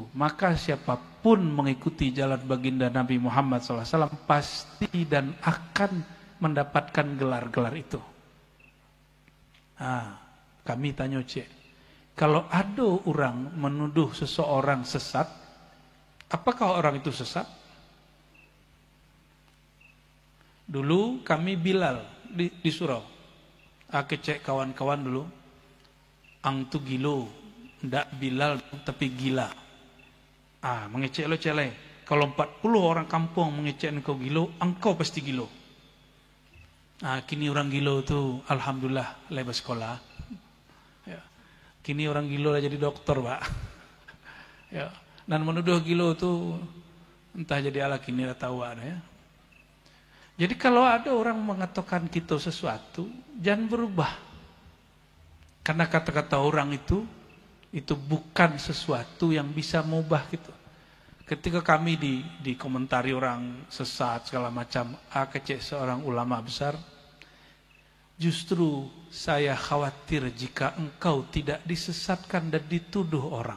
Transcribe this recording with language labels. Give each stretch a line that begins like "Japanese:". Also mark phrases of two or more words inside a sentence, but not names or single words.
Indonesian: Maka siapapun mengikuti jalan baginda Nabi Muhammad SAW pasti dan akan mendapatkan gelar-gelar itu. Kami tanya cek, kalau ada orang menuduh seseorang sesat, apakah orang itu sesat? Dulu kami Bilal di surau.
Minangkabau: Aku cek kawan-kawan dulu. Ang tu gilo, ndak Bilal tapi gila. Mengecek lo celai. Kalau 40 orang kampung mengecek engkau gilo, engkau pasti gilo. Kini orang gilo tu alhamdulillah lepas sekolah.
Indonesian: Ya.
Minangkabau: Kini orang gilo lah jadi dokter, Pak. Ya. Dan menuduh gilo tu entah jadi ala kini dah tahu ada ya.
Indonesian: Jadi kalau ada orang mengatakan kita sesuatu, jangan berubah. Karena kata-kata orang itu bukan sesuatu yang bisa mengubah gitu. Ketika kami dikomentari orang sesat segala macam, kecek seorang ulama besar, justru saya khawatir jika engkau tidak disesatkan dan dituduh orang.